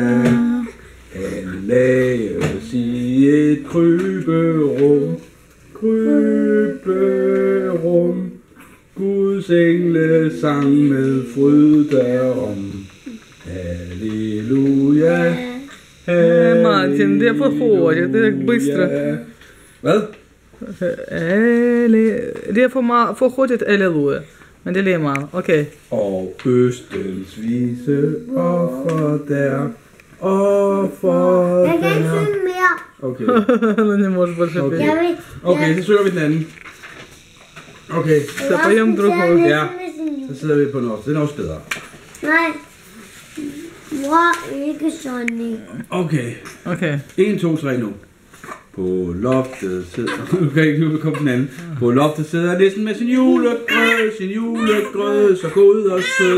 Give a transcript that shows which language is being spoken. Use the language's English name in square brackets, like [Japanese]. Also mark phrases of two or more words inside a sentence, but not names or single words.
[Danish] Han laves i et kryberum, Guds engle sang med fryd derom. Halleluja, Martin, [Swedish] det är för hårt, det är bättre. [Danish] Hvad? [Swedish] Det är för hårt ett halleluja. Men det är man. Okej. [Danish] Og østens vise offer der, offer Jeg kan ikke der. synge mere. Okay, [Russian] Ну не можешь больше [Danish] Okay. [Russian] петь. [Danish] Jeg vil... okay, så søger vi den anden. Okay, [Russian] Så поем другую. [Danish] Ja. så sidder vi på noget. Det er også bedre. Nej. Mor, ikke sådan. Okay, Okej. 1, 2, 3 nu. På loftet sidder... Okay, nu kommer den anden. På loftet sidder næsten med sin julegrød, så god og sød.